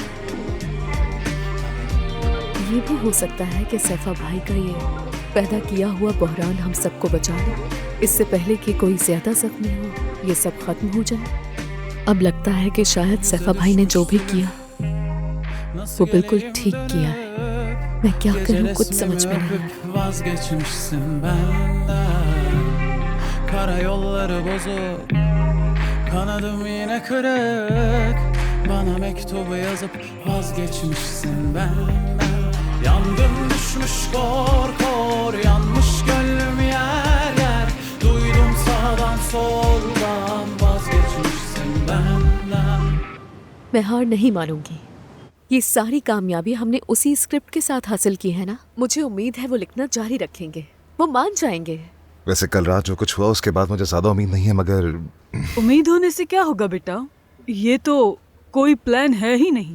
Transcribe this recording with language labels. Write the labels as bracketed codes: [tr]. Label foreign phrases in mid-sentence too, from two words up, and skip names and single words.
[hi] ये भी हो सकता है कि सैफा भाई का ये पैदा किया हुआ बहरान हम सबको बचा ले, इससे पहले कि कोई ज्यादा जख्मी हो, ये सब खत्म हो जाए। अब लगता है कि शायद सैफा भाई ने जो भी किया वो बिल्कुल ठीक किया है। मैं क्या करूं, कुछ समझ में नहीं आ रहा। [tr] Vazgeçmişsin benden, karayolları bozuk, kanadım yine kırık. Bana mektubu yazıp vazgeçmişsin benden. Yandım düşmüş kor kor, yanmış gönlüm yer yer. Duydum sağdan soldan, vazgeçmişsin benden. [hi] मैं हार नहीं मानूंगी। ये सारी कामयाबी हमने उसी स्क्रिप्ट के साथ हासिल की है ना। मुझे उम्मीद है वो लिखना जारी रखेंगे, वो मान जाएंगे। वैसे कल रात जो कुछ हुआ उसके बाद मुझे ज्यादा उम्मीद नहीं है, मगर उम्मीद होने से क्या होगा बेटा, ये तो कोई प्लान है ही नहीं।